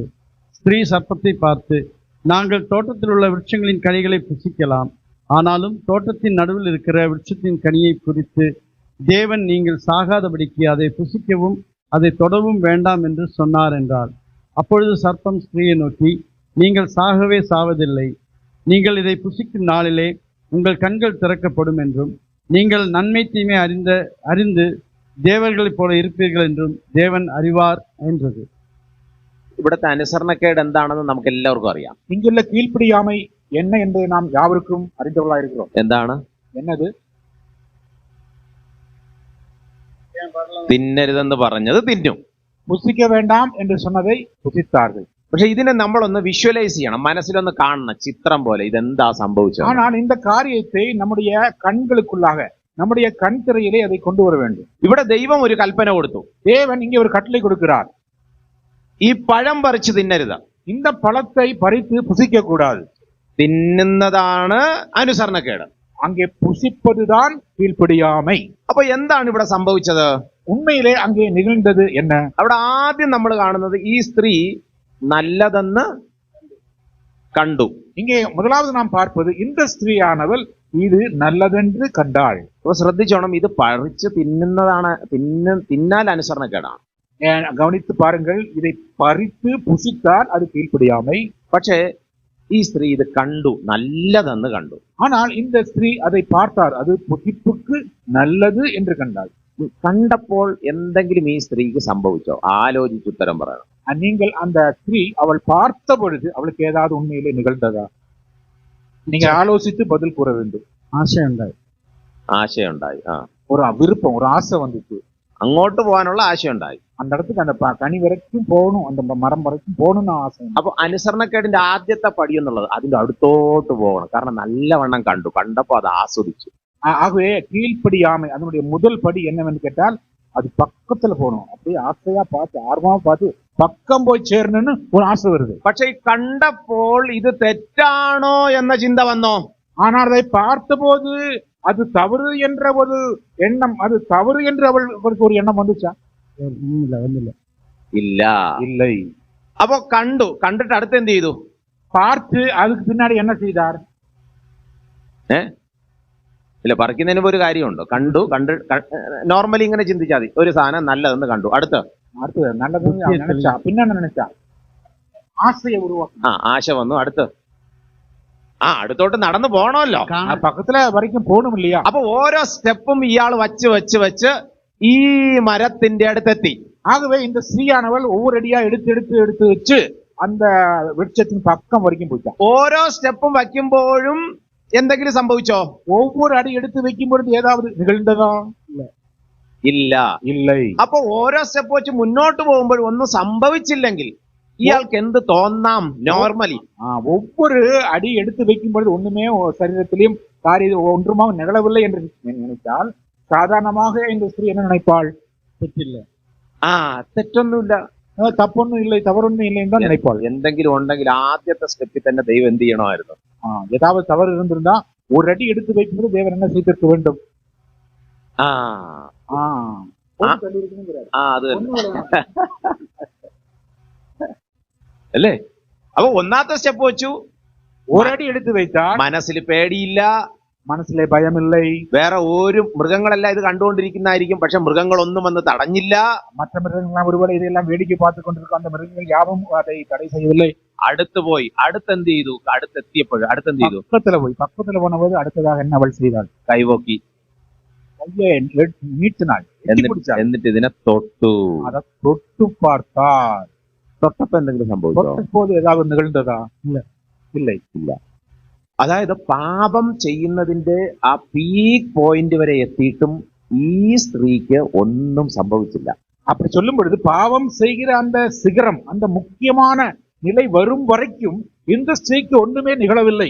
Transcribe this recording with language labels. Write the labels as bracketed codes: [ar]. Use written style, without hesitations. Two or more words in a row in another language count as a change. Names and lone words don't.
[ta] ஸ்திரீ சர்ப்பத்தை பார்த்து, நாங்கள் தோட்டத்தில் உள்ள விருட்சங்களின் கனிகளை புசிக்கலாம், ஆனாலும் தோட்டத்தின் நடுவில் இருக்கிற விருட்சத்தின் கனியை குறித்து தேவன் நீங்கள் சாகாதபடிக்கு அதை புசிக்கவும் அதை தொடவும் வேண்டாம் என்று சொன்னார் என்றார். அப்பொழுது சர்ப்பம் ஸ்திரீயை நோக்கி, நீங்கள் சாகவே சாவதில்லை, நீங்கள் இதை புசிக்கும் நாளிலே உங்கள் கண்கள் திறக்கப்படும் என்றும் நீங்கள் நன்மை தீமை அறிந்து தேவர்களைப் போல இருப்பீர்கள் என்றும் தேவன் அறிவார் என்றது. [ml] ഇവിടുത്തെ അനുസരണക്കേട് എന്താണെന്ന് നമുക്ക് എല്ലാവർക്കും അറിയാം. [ta] இங்குள்ள கீழ்ப்படியாமை என்ன என்பதை நாம் யாவருக்கும் அறிந்தவர்களாக இருக்கிறோம். [ml] എന്താണ്? [ta] என்னது? [ml] തിന്നരുതെന്ന് പറഞ്ഞത് തിന്നും, [ta] புசிக்க வேண்டாம் என்று சொன்னதை புசித்தார்கள். [ml] പക്ഷെ ഇതിനെ നമ്മളൊന്ന് വിഷ്വലൈസ് ചെയ്യണം, മനസ്സിലൊന്ന് കാണണം, ചിത്രം പോലെ ഇതെന്താ സംഭവിച്ചത്. [ta] ஆனால் இந்த காரியத்தை நம்முடைய கண்களுக்குள்ளாக நம்முடைய கண் திரையிலே அதை கொண்டு வர வேண்டும். [ml] ഇവിടെ ദൈവം ഒരു കൽപ്പന കൊടുത്തു, [ta] தேவன் இங்கே ஒரு கட்டளை கொடுக்கிறார். [ml] ഈ പഴം പറിച്ച് തിന്നരുത്, [ta] இந்த பழத்தை பறித்து புசிக்க கூடாது. [ml] തിന്നുന്നതാണ് അനുസരണക്കേട്. [ta] அங்கே புசிப்பதுதான் கீழ்ப்படியாமை. [ml] അപ്പൊ എന്താണ് ഇവിടെ സംഭവിച്ചത്? [ta] உண்மையிலே அங்கே நிகழ்ந்தது என்ன? [ml] അവിടെ ആദ്യം നമ്മൾ കാണുന്നത് ഈ സ്ത്രീ നല്ലതെന്ന് കണ്ടു. [ta] இங்கே முதலாவது நாம் பார்ப்பது இந்த ஸ்திரீயானவள் இது நல்லதென்று கண்டாள். [ml] അപ്പൊ ശ്രദ്ധിച്ചോണം, ഇത് പറിച്ച് തിന്നുന്നതാണ്, തിന്നാൽ അനുസരണക്കേടാണ്. [ta] கவனித்து பாருங்கள், இதை பறித்து புசித்தால் அது கீழ்ப்படியாமை. [ml] പക്ഷേ ഈ സ്ത്രീ ഇത് കണ്ടു, നല്ലതെന്ന് കണ്ടു. [ta] ஆனால் இந்த ஸ்திரீ அதை பார்த்தார், அது புசிப்புக்கு நல்லது என்று கண்டாள். [ml] കണ്ടപ്പോൾ എന്തെങ്കിലും ഈ സ്ത്രീക്ക് സംഭവിച്ചോ? ആലോചിച്ച് ഉത്തരം പറയണം. [ta] நீங்கள் அந்த ஸ்திரீ அவள் பார்த்த பொழுது அவளுக்கு ஏதாவது உண்மையிலே நிகழ்ந்ததா? நீங்க ஆலோசித்து பதில் கூற வேண்டும். [ml] ആശയുണ്ടായി. ആശയുണ്ടായി. [ta] ஒரு விருப்பம், ஒரு ஆசை வந்துச்சு. [ml] അങ്ങോട്ട് പോകാനുള്ള ആശയുണ്ടായി. [ta] அந்த இடத்துக்கு அந்த கனி வரைக்கும் போகணும், அந்த மரம் வரைக்கும் போகணும்னு ആശ. [ml] അപ്പൊ അനുസരണക്കേടിന്റെ ആദ്യത്തെ പടി എന്നുള്ളത് അതിന്റെ അടുത്തോട്ട് പോകണം. കാരണം നല്ലവണ്ണം കണ്ടു, കണ്ടപ്പോ അത് ആസ്വദിച്ചു. [ta] ஆகவே கீழ்ப்படியாமை அதனுடைய முதல் படி என்னவென்று கேட்டால் அது பக்கத்துல போகணும். அப்படியே ஆசையா பார்த்து ஆர்வமா பார்த்து பக்கம் போய் சேரணும்னு ஒரு ஆசை வருது. [ml] പക്ഷെ ഈ കണ്ടപ്പോൾ ഇത് തെറ്റാണോ എന്ന ചിന്ത വന്നോ? [ta] ஆனால் அதை பார்த்த போது அது தவறு என்ற ஒரு எண்ணம், அது தவறு என்று அவளுக்கு ஒரு எண்ணம் வந்துச்சா? [ml] വന്നില്ല. ഇല്ല. [ta] இல்லை. [ml] അപ്പൊ കണ്ടിട്ട് അടുത്ത് എന്ത് ചെയ്തു? [ta] பார்த்து அதுக்கு பின்னாடி என்ன செய்தார்? [ml] ഇല്ല, പറിക്കുന്നതിന് ഒരു കാര്യമുണ്ടോ? നോർമലി ഇങ്ങനെ ചിന്തിച്ചാൽ മതി. ഒരു സാധനം നല്ലതെന്ന് കണ്ടു, അടുത്ത് [ta] நல்லதுன்னு நினைச்சா, பின்ன நினைச்சா ஆசையை உருவாக்கும். [ml] ആശ വന്നു, അടുത്തോട്ട് നടന്നു പോണമല്ലോ, [ta] பக்கத்துல வரைக்கும் போகணும் இல்லையா? [ml] അപ്പൊ ഓരോ സ്റ്റെപ്പും ഇയാൾ വെച്ച് ഈ മരത്തിന്റെ അടുത്തെത്തി. [ta] ஆகவே இந்த ஸ்ரீயானவள் ஒவ்வொரு அடியா எடுத்து வச்சு அந்த விருட்சத்தின் பக்கம் வரைக்கும் போயிட்டான். [ml] ഓരോ സ്റ്റെപ്പും വയ്ക്കുമ്പോഴും എന്തെങ്കിലും സംഭവിച്ചോ? [ta] ஒவ்வொரு அடி எடுத்து வைக்கும் பொழுது ஏதாவது நிகழ்ந்ததா? [ml] ഇല്ല. [ta] இல்லை. [ml] അപ്പൊ ഓരോ സ്റ്റെപ്പ് വെച്ച് മുന്നോട്ട് പോകുമ്പോൾ ഒന്നും സംഭവിച്ചില്ലെങ്കിൽ ഇയാൾക്ക് എന്ത് തോന്നാം? നോർമലി [ta] ஒவ்வொரு அடி எடுத்து வைக்கும் பொழுது ஒண்ணுமே சரீரத்திலையும் காரியம் ஒன்றுமாக நிகழவில்லை என்று நினைத்தால் சாதாரணமாக இந்த ஸ்திரீ என்ன நினைப்பாள்? [ml] തെറ്റില്ല. തെറ്റൊന്നുമില്ല, [ta] தப்பொன்னும் இல்லை, தவறொன்னும் இல்லை தான் நினைப்பாள். [ml] എന്തെങ്കിലും ഉണ്ടെങ്കിൽ ആദ്യത്തെ സ്റ്റെപ്പിൽ തന്നെ ദൈവം എന്ത് ചെയ്യണമായിരുന്നു? [ta] ஏதாவது தவறு இருந்திருந்தா ஒரு அடி எடுத்து வைக்கும்போது தேவன் என்ன செய்திருக்க வேண்டும்? [ml] അത് അല്ലേ? അപ്പൊ ഒന്നാമത്തെ സ്റ്റെപ്പ് വെച്ചു, [ta] ஒரு அடி எடுத்து வைத்தால் [ml] മനസ്സിൽ പേടിയില്ല, മനസ്സിലെ ഭയമിல்லை. വേറെ ഒരു മൃഗങ്ങളെല്ലാം ഇത് കണ്ടുകൊണ്ടിരിക്കുന്നതായിരിക്കും, പക്ഷെ മൃഗങ്ങളൊന്നും വന്ന് തടഞ്ഞില്ല. [ta] மற்ற மிருகங்களாம் ஒருவேளை இதையெல்லாம் வேடிக்கை பார்த்து கொண்டிருக்கும், அந்த மிருகங்கள் யாவும் அதை தடை செய்யவில்லை. [ml] അടുത്ത് പോയി, അടുത്തെന്ത് ചെയ്തു? അടുത്തെത്തിയപ്പോഴും അടുത്തെന്ത് ചെയ്തു? [ta] பக்கத்துல போனபோது அடுத்ததாக என்ன அவள் செய்தாள்? [ml] കൈപോക്കി, [ta] கையை நீட்டினாள், [ml] എന്നിട്ട് ഇതിനെ തൊട്ടു. [ta] அதை தொட்டு பார்த்தாள். [ml] തൊട്ടപ്പോ എന്തെങ്കിലും സംഭവിച്ചോ? [ta] തൊട്ടപ്പോது ஏதாவது நிகழ்ந்ததா? [ml] ഇല്ല. അതായത് പാപം ചെയ്യുന്നതിന്റെ ആ [en] peak point [ml] വരെ എത്തിയിട്ടും ഈ സ്ത്രീക്ക് ഒന്നും സംഭവിച്ചില്ല. [ta] அப்படி சொல்லும் பொழுது பாவம் செய்கிற அந்த சிகரம், அந்த முக்கியமான நிலை வரும் வரைக்கும் இந்த ஸ்திரீக்கு ஒண்ணுமே நிகழவில்லை.